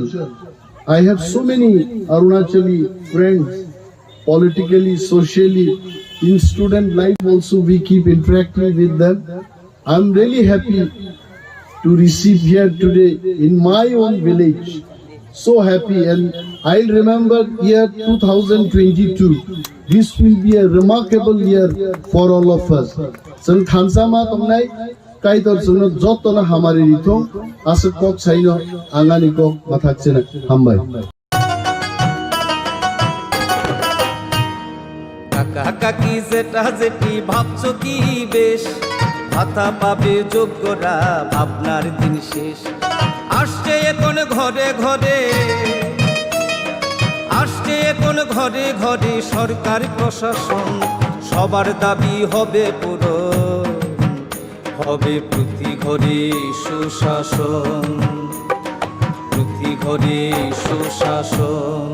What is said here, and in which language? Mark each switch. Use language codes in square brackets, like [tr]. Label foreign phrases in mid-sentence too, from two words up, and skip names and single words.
[en] I have so many Arunachali friends politically, socially, in student life also we keep interacting with them. I am really happy to receive here today in my own village. So happy and I'll remember year 2022. This will be a remarkable year for all of us. [trp] जों थानसामा तंनाय काइदर जोंनो जतना हामारि रिथो आसे कक साइनो आंगानि कक माथाकसेना हामबाय [bn] কাকা কাকি যেটা যেটি ভাবছো কি বেশ ভাতা পাবে যোগ্যরা আপনার দিন শেষ আসছে এখন ঘরে ঘরে আসছে এখন ঘরে ঘরে সরকার প্রশাসন সবার দাবি হবে পূরণ হবে প্রতি ঘরে সুশাসন প্রতি ঘরে সুশাসন